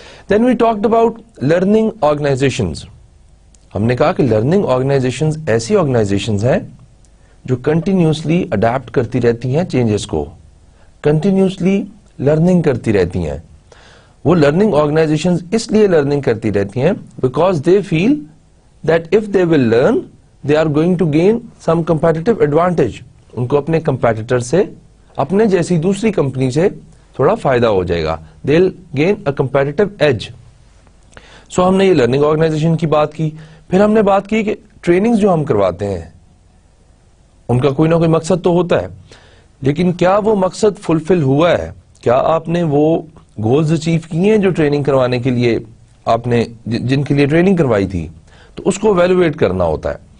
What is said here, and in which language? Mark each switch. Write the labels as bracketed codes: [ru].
[en] then we talked about [ur] learning organisations. ہم نے کہا کہ لرننگ آرگنائزیشنز ایسی آرگنائزیشنز ہیں جو کنٹینیوسلی اڈیپٹ کرتی رہتی ہیں چینجز کو, کنٹینیوسلی لرننگ کرتی رہتی ہیں. وہ لرننگ آرگنائزیشنز اس لیے لرننگ کرتی رہتی ہیں [en] Because they feel that if they will learn they are going to gain some competitive advantage. [ur] ان کو اپنے کمپیٹیٹر سے, اپنے جیسی دوسری کمپنی سے تھوڑا فائدہ ہو جائے گا. [en] they'll gain a competitive edge. [ur] سو ہم نے یہ لرننگ آرگنائزیشن کی بات کی. پھر ہم نے بات کی کہ ٹریننگز جو ہم کرواتے ہیں ان کا کوئی نہ کوئی مقصد تو ہوتا ہے, لیکن کیا وہ مقصد فلفل ہوا ہے؟ کیا آپ نے وہ گولز اچیو کیے ہیں جو ٹریننگ کروانے کے لیے آپ نے جن کے لیے ٹریننگ کروائی تھی؟ تو اس کو ایویلویٹ کرنا ہوتا ہے.